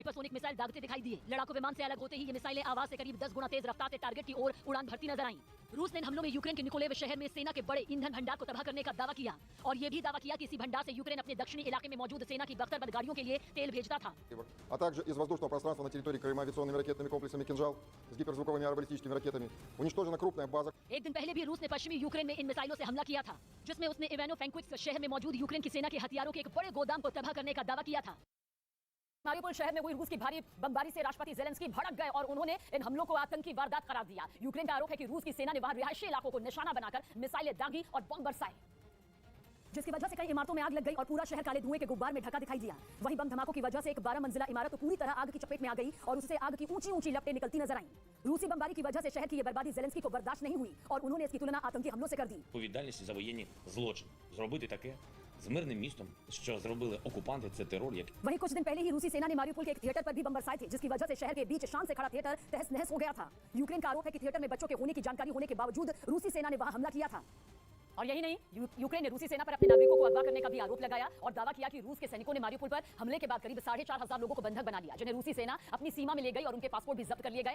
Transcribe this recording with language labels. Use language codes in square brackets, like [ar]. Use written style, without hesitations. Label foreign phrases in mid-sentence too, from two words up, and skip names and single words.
[hi] हाइपरसोनिक मिसाइल दागते दिखाई दिए। लड़ाकू विमान से अलग होते ही ये मिसाइलें आवाज से करीब 10 गुना तेज रफ्तार से टारगेट की ओर उड़ान भरती नजर आईं। रूस ने इन हमलों में यूक्रेन के निकोलेव शहर में सेना के बड़े ईंधन भंडार को तबाह करने का दावा किया और ये भी दावा किया कि इसी भंडार से यूक्रेन अपने दक्षिणी इलाके में मौजूद सेना की बख्तरबंद गाड़ियों के लिए तेल भेजता था। [ru] А также из воздушного пространства на территории Крыма авиационными ракетными комплексами «Кинжал» с гиперзвуковыми аэробаллистическими ракетами уничтожена крупная база. [hi] एक दिन पहले भी रूस ने पश्चिमी यूक्रेन में इन मिसाइलों से हमला किया था, जिसमें उसने इवानो-फ्रैंकोविस्क शहर में मौजूद यूक्रेन की सेना के हथियारों के एक बड़े गोदाम को तबाह करने का दावा किया था। मारिउपोल शहर में हुई रूस की भारी बमबारी से राष्ट्रपति ज़ेलेंस्की भड़क गए और उन्होंने इन हमलों को आतंकी वारदात करार दिया। यूक्रेन का आरोप है कि रूस की सेना ने वहां रिहायशी इलाकों को निशाना बनाकर मिसाइलें दागी और बम बरसाए, जिसकी वजह से कई इमारतों में आग लग गई और पूरा शहर काले धुएं के गुब्बार में ढका दिखाई दिया। वहीं बम धमाकों की वजह से एक 12 मंजिला इमारत तो पूरी तरह आग की चपेट में आ गई और उससे आग की ऊंची-ऊंची लपटें निकलती नजर आईं। रूसी बमबारी की वजह से शहर की ये बर्बादी ज़ेलेंस्की को बर्दाश्त नहीं हुई और उन्होंने इसकी तुलना आतंकी हमलों से कर दी। [uk] Відповідальність за воєнні злочини. Зробити таке з мирним містом, що зробили окупанти, це терор, як [hi] वहीं कुछ दिन पहले ही रूसी सेना ने मारिउपोल के एक थिएटर पर भी बम बरसाए थे, जिसकी वजह से शहर के बीच शान से खड़ा थिएटर तहस नहस हो गया था। यूक्रेन का आरोप है कि थिएटर में बच्चों के होने की जानकारी होने के बावजूद रूसी सेना ने वहां हमला किया था। और यही नहीं, यूक्रेन ने रूसी सेना पर अपने नागरिकों को अगवा करने का भी आरोप लगाया और दावा किया कि रूस के सैनिकों ने मारिउपोल पर हमले के बाद करीब 4,500 लोगों को बंधक बना लिया, जिन्हें रूसी सेना अपनी सीमा में ले गई और उनके पासपोर्ट भी जब्त कर लिए गए।